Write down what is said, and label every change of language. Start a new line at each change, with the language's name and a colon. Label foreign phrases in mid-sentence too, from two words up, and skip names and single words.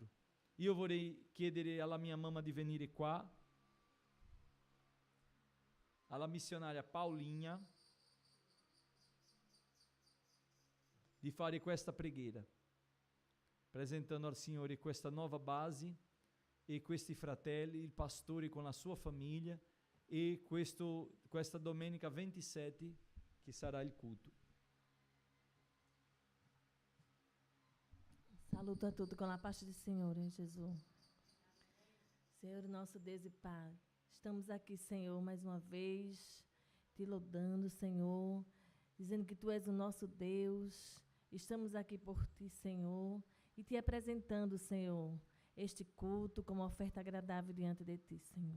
Italian: Io vorrei chiedere alla mia mamma di venire qua, alla missionaria Paulinha, di fare questa preghiera, presentando al Signore questa nuova base e questi fratelli, il pastore con la sua famiglia, e questa domenica 27 che sarà il culto.
Portuguese: Saluto a todos com a paz do Senhor, em Jesus. Senhor, nosso Deus e Pai, estamos aqui, Senhor, mais uma vez, te louvando, Senhor, dizendo que Tu és o nosso Deus. Estamos aqui por Ti, Senhor, e Te apresentando, Senhor, este culto como oferta agradável diante de Ti, Senhor.